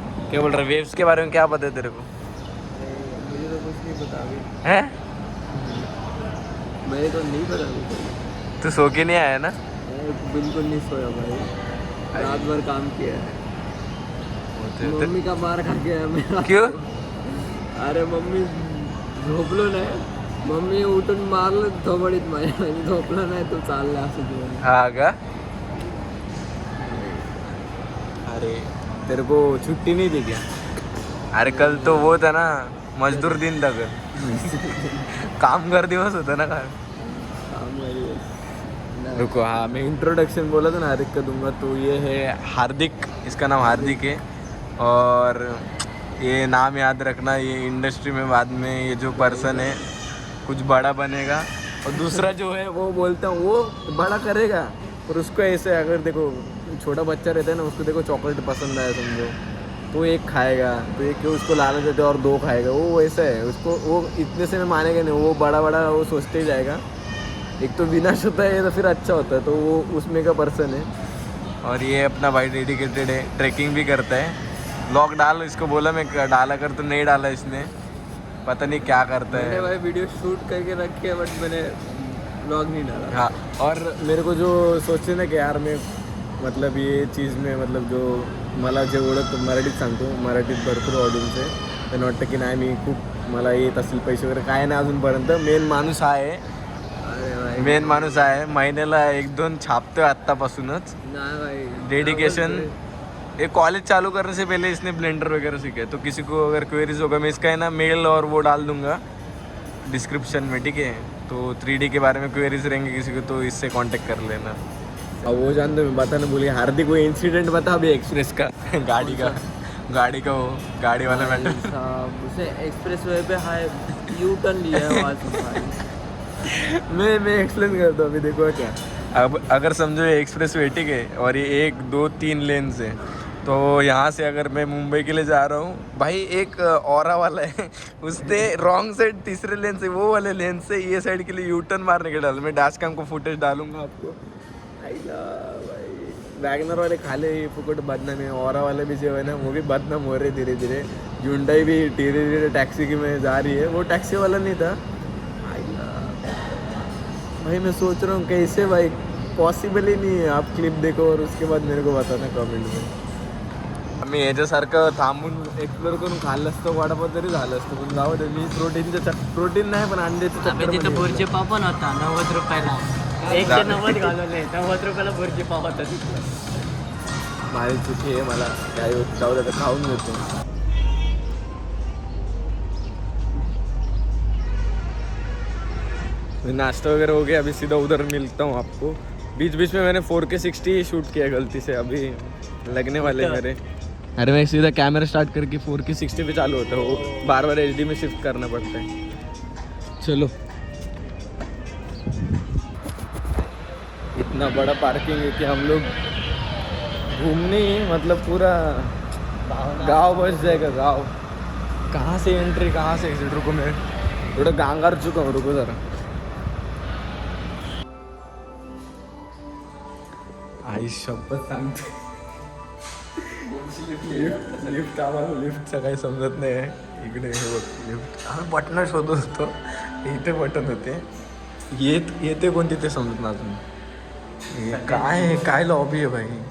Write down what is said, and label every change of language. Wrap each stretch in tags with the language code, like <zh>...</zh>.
<hi>क्या बोल रहा है वेव्स के बारे में, क्या पता है तेरे को? मुझे तो कुछ नहीं पता अभी, है मेरे को नहीं पता अभी। तू सो के नहीं आया ना? बिल्कुल नहीं सोया भाई, रात भर काम किया है। मम्मी का मार खा गया मेरा। क्यों?</hi> <mr>अरे मम्मी झोपलो नाही, मम्मी उठून मारलं थोबडीत माझ्या, झोपलं नाही तू चालला असं दिवस.</mr> <hi>हाँ का? अरे तेरे को छुट्टी नहीं दी क्या? अरे कल तो वो था ना मजदूर दिन था कल</hi> <mr>कामगार दिवस होता ना काल. काम करी.</mr> <hi>रुको, हाँ मैं इंट्रोडक्शन बोला था ना हार्दिक का दूंगा, तो ये है हार्दिक, इसका नाम हार्दिक है. और ये नाम याद रखना, ये इंडस्ट्री में बाद में ये जो पर्सन है कुछ बड़ा बनेगा. और दूसरा जो है वो बोलता हूँ वो बड़ा करेगा, और उसको ऐसे अगर देखो छोटा बच्चा रहता है ना, उसको देखो चॉकलेट पसंद आया समझो, तो एक खाएगा, तो एक क्यों उसको लालच देते और दो खाएगा, वो वैसा है. उसको वो इतने से में मानेगा नहीं, वो बड़ा बड़ा वो सोचते ही जाएगा. एक तो विनाश होता है तो फिर अच्छा होता है, तो वो उसमें का पर्सन है. और ये अपना भाई डेडिकेटेड है, ट्रैकिंग भी करता है. ब्लॉग डाल, इसको बोला मैं डाला कर, तो नहीं डाला इसने, पता नहीं क्या करता मैंने है. भाई वीडियो शूट करके रखे है, बट मैंने ब्लॉग नहीं डाला. हाँ, और मेरे को जो सोचते ना कि यार मैं मतलब ये चीज़ में मतलब</hi> <mr>जो मला जेवढं मराठीत सांगतो, मराठीत भरपूर ऑडियन्स आहे, त्यांना वाटतं की नाही मी खूप मला येत असेल पैसे वगैरे, काय नाही अजूनपर्यंत. मेन माणूस आहे,</mr> <hi>अरे भाई</hi> <mr>मेन माणूस आहे, महिन्याला 1-2 छापतोय आत्तापासूनच.</mr> <hi>नहीं भाई डेडिकेशन. ये कॉलेज चालू करने से पहले इसने ब्लेंडर वगैरह सीखा है, तो किसी को अगर क्वेरीज होगा मैं इसका है ना मेल और वो डाल दूंगा डिस्क्रिप्शन में, ठीक है? तो 3D के बारे में क्वेरीज रहेंगे किसी को तो इससे कांटेक्ट कर लेना. अब वो जान दो, मैं बताना भूल गया. हार्दिक वो इंसिडेंट बता अभी एक्सप्रेस का गाड़ी का वो गाड़ी वाला मैटर. साहब उसे एक्सप्रेस वे पे हाई यू टर्न लिया है वहाँ से भाई. मैं एक्सप्लेन करता हूँ अभी. देखो क्या, अब अगर समझो ये एक्सप्रेस वे ठीक है, और ये 1, 2, 3 लेन से, तो यहाँ से अगर मैं मुंबई के लिए जा रहा हूँ भाई, एक औरा वाला है उसने रॉन्ग साइड तीसरे लेन से, वो वाले लेन से ये साइड के लिए यू टर्न मारने के डाल. मैं डैश कैम को फुटेज डालूंगा आपको. आईला भाई वैगनर वाले खाले फुकट बदनाम है, औरा वाले भी जो है ना वो भी बदनाम हो रहे धीरे धीरे. ह्युंडई भी धीरे धीरे टैक्सी की में जा रही है, वो टैक्सी वाला नहीं था. आईला भाई मैं सोच रहा हूँ कैसे भाई,</hi> <mr>पॉसिबल ही नाही आहे.</mr> <hi>आप क्लिप देखो और उसके बाद मेरे को बताना कमेंट में.</hi> <mr>मी याच्यासारखं थांबून एक्सप्लोर करून खाल्लं असतं वडापाव तरी झालं असतं, पण जाऊ दे. मी प्रोटीन नाही पण अंड्याचं आम्ही तिथं भुर्जी पाव पण होता 90 रुपयाला, 190 घालवले, 90 रुपयाला भुर्जी पाव होता तिथं. माझी चुकी आहे, मला काय होत जाऊ दे, खाऊन घेतो.</mr> <hi>नाश्ता वगैरह हो गया, अभी सीधा उधर मिलता हूँ आपको. बीच बीच में मैंने 4K 60 शूट किया गलती से, अभी लगने वाले मेरे. अरे मैं सीधा कैमरा स्टार्ट करके 4K 60 पे चालू होता है, वो बार बार HD में शिफ्ट करना पड़ता है. चलो, इतना बड़ा पार्किंग है कि हम लोग घूमने ही मतलब पूरा गांव बस जाएगा. गांव कहाँ से एंट्री कहाँ से एग्जिट. रुको मैं थोड़ा गांगार चुका हूँ, रुको जरा.</hi> <mr>आई शपथ सांगते, लिफ्ट आम्हाला लिफ्टचं काही समजत नाही आहे. इकडे हे बघ लिफ्ट, आम्ही बटणं शोधत होतो, इथे बटन होते, येते कोणती ते समजत ना अजून. काय लॉबी आहे भाई.</mr>